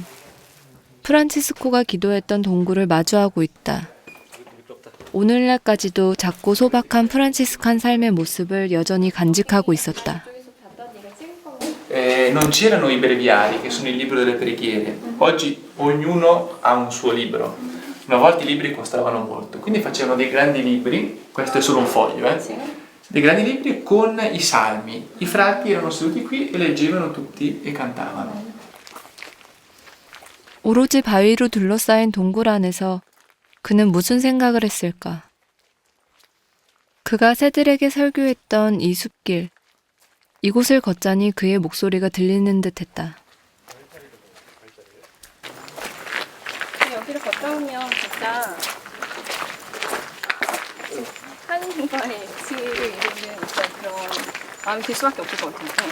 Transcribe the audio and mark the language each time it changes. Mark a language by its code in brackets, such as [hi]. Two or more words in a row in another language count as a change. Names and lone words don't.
[ko] 프란치스코가 기도했던 동굴을 마주하고 있다. 오늘날까지도 작고 소박한 프란치스칸 삶의 모습을 여전히 간직하고 있었다. [it] Non c'erano i breviari, che sono il libro delle preghiere. Oggi ognuno ha un suo libro. Una volta i libri costavano molto, quindi facevano dei grandi libri, questo è solo un foglio, dei grandi libri con i salmi. I frati erano seduti qui e leggevano tutti e cantavano. [ko] 오로지 바위로 둘러싸인 동굴 안에서 그는 무슨 생각을 했을까? 그가 새들에게 설교했던 이 숲길, 이곳을 걷자니 그의 목소리가 들리는 듯했다. 여기를 걷다 보면 진짜 하느님과의 일치를 이루는 어떤 그런 마음이 들 수밖에 없을 것 같아요.